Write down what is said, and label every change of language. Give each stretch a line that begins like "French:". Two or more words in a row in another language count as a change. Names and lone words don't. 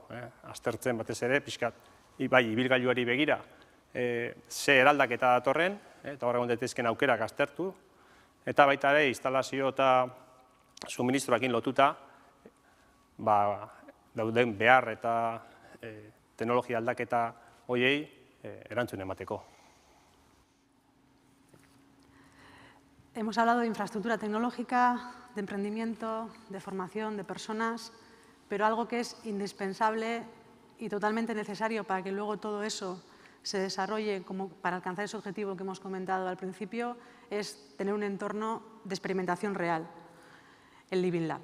Basque: Aztertzen batez ere, pixka bai ibilgailuari begira, ze eraldaketa datorren, eta hor egon daitezkeen aukerak aztertu, eta baita ere, instalazio eta suministroakin lotuta, dauden behar eta teknologia aldaketa horiei erantzun emateko.
Spanish: Hemos hablado de infraestructura tecnológica, de emprendimiento, de formación, de personas, pero algo que es indispensable y totalmente necesario para que luego todo eso se desarrolle para alcanzar ese objetivo que hemos comentado al principio, es tener un entorno de experimentación real, el Living Lab.